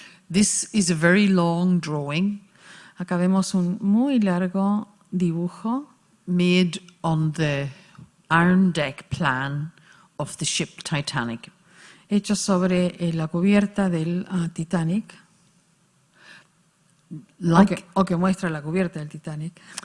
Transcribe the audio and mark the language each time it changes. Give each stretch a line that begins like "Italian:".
English: This is a very long drawing.
Spanish: Acá vemos un muy largo dibujo
English: made on the iron deck plan of the ship Titanic.
Spanish: hecho sobre la cubierta del Titanic, o que muestra la cubierta del Titanic.